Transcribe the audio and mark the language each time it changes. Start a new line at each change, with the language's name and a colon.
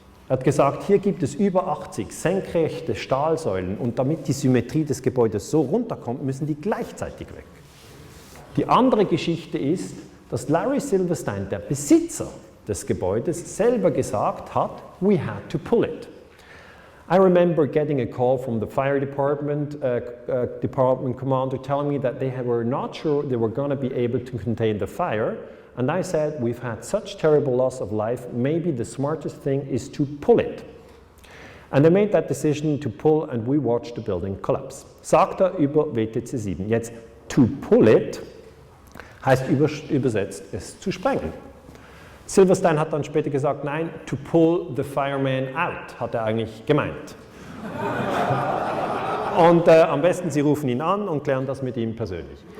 German: Er hat gesagt, hier gibt es über 80 senkrechte Stahlsäulen und damit die Symmetrie des Gebäudes so runterkommt, müssen die gleichzeitig weg. Die andere Geschichte ist, dass Larry Silverstein, der Besitzer des Gebäudes, selber gesagt hat,
English: we had to pull it. I remember getting a call from the fire department commander telling me that they were not sure they were going to be able to contain the fire. And I said, we've had such terrible loss of life, maybe the smartest thing is to pull it. And they made that decision to pull and we watched the building collapse.
German: Sagt er über WTC 7. Jetzt,
English: to pull it
German: heißt übersetzt, es zu sprengen. Silverstein hat dann später gesagt, nein,
English: to pull the fireman out,
German: hat er eigentlich gemeint. Und am besten, Sie rufen ihn an und klären das mit ihm persönlich.